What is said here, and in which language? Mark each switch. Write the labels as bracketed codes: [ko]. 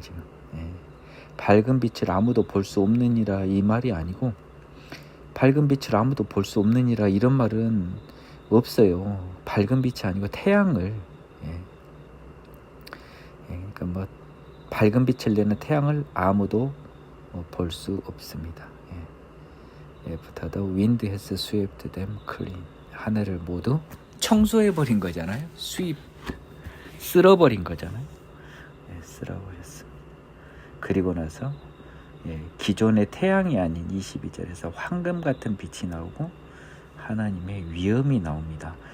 [ko] 지금 밝은 빛을 아무도 볼 수 없느니라 이 말이 아니고 밝은 빛을 아무도 볼 수 없느니라 이런 말은 없어요. 밝은 빛이 아니고 태양을 그러니까 밝은 빛을 내는 태양을 아무도 볼 수 없습니다. [en] After the wind has swept them clean. [ko] 하늘을 모두 청소해버린 거잖아요. 쓸어버린 거잖아요. 쓸어버렸어. 그리고 나서 기존의 태양이 아닌 22절에서 황금 같은 빛이 나오고 하나님의 위엄이 나옵니다.